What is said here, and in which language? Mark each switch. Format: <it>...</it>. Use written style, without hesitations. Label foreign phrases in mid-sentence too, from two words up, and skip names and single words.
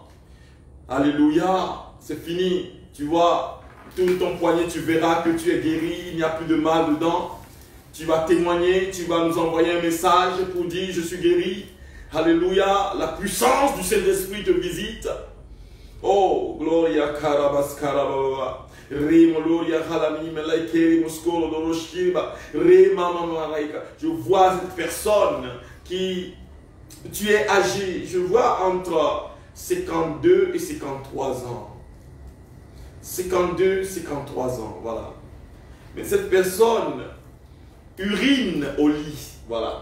<fr>Alléluia. C'est fini. Tu vois, tout ton poignet, tu verras que tu es guéri. Il n'y a plus de mal dedans. Tu vas témoigner. Tu vas nous envoyer un message pour dire je suis guéri. Alléluia. La puissance du Saint-Esprit te visite. Oh, gloria karabas karababa. Remoloria halami melaikeri muskoro doroshkiba. Remamamaraika. Je vois cette personne qui, tu es âgé, je vois entre 52 et 53 ans. 52, 53 ans, voilà. Mais cette personne urine au lit, voilà.</fr>